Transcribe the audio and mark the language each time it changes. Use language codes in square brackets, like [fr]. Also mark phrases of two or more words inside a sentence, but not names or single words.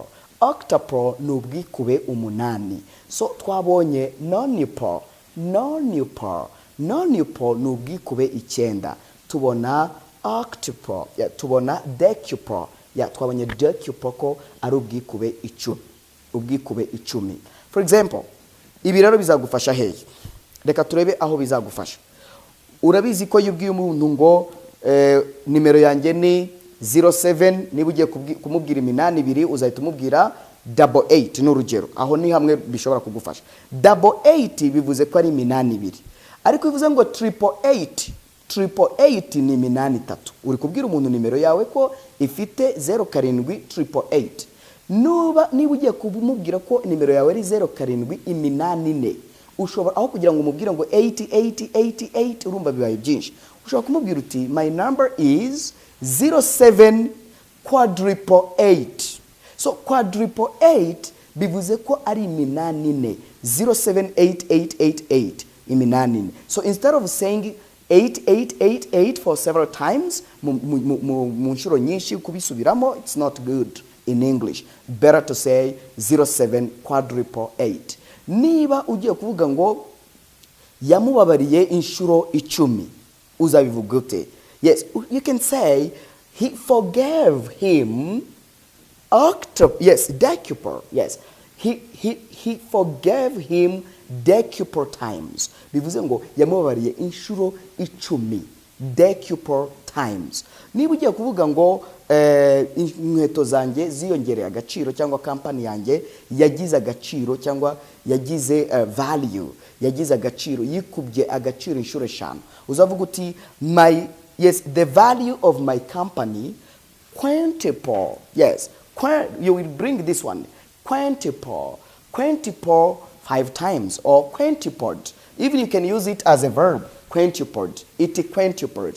[rw] Octuple ni ubwikube umunani. So twabonye non-nupal. Non-nupal. Non-nupal ni ubwikube icyenda. Tubona octuple. Yeah, tubona decuple. Yeah, twabonye decuple ko ari ubwikube icumi. Ubwikube icumi. [en] For example, [rw] ibi rero bizagufasha hehe? Reka turebe aho bizagufasha. Urabizi ko yubwiye umuntu ngo nimero yanjye ni 07 niba ugiye kumubwira iminani ibiri uzahita umubwira 88 n'urugero. Aho ni hamwe bishobora kugufasha. 88 bivuze ko ari iminani ibiri. Ariko bivuze ngo 888. 888 ni iminani itatu. Uri kubwira umuntu nimero yawe ko ifite 07 888. Niba ugiye kumubwira ko nimero yawe ari 07 iminani ine. Ushobora aho kugira ngo umubwire ngo 88 urumva bibaye byinshi. Ushobora kumubwira uti [en] my number is 07 quadruple 8. [rw] So quadruple 8 bivuze ko ari iminani ine. 078888 iminani ine. [en] So instead of saying 8888 for several times [rw] mu nshuro nyinshi kubisubiramo, [en] it's not good in English. Better to say 07 quadruple 8. [rw] Niba ugiye kuvuga ngo yamubabariye inshuro icumi, uzabivuga ute? [en] Yes, you can say he forgave him octuple. Yes, decuple. Yes, he forgave him decuple times. [rw] Bivuze ngo yamubabariye inshuro 10. [en] Decuple times. [rw] Niba ugiye kuvuga ngo inkweto zanjye ziyongereye agaciro cyangwa company yanjye yagize agaciro cyangwa yagize value, yagize agaciro, yikubye agaciro inshuro 5. Uzavuga uti [en] the value of my company quintuple. Yes, you will bring this one. Quintuple 5 times or quintupled. Even you can use it as a verb. Quintupled. It quintupled.